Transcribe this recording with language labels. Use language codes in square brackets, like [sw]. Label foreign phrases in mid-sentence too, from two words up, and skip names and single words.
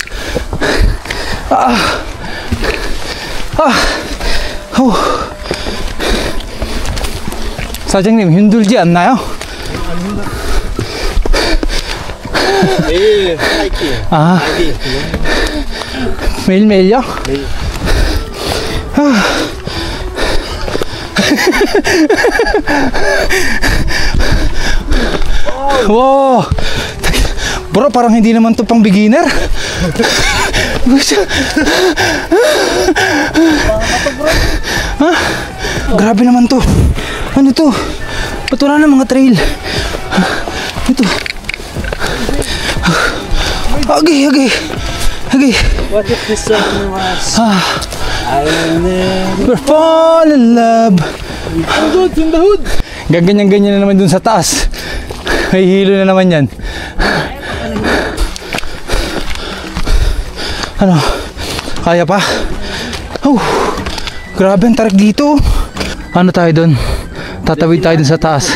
[ko] 사장님 힘들지 않나요? 매일 하이킹. 매일매일요? 매일. [en] Wow. [tl] Bro, parang hindi naman to pang beginner. Grabe naman to. Ano to? Ba't wala na mga trail? Ito. [en] Okay. What if this song was I'll never We're fall in love. Goods in the hood. [tl] Gaganyan-ganyan na naman dun sa taas. May hilo na naman yan. Ano? Kaya pa? Oh, grabe ang tarik dito. Ano tayo doon? Tatawid tayo dun sa taas.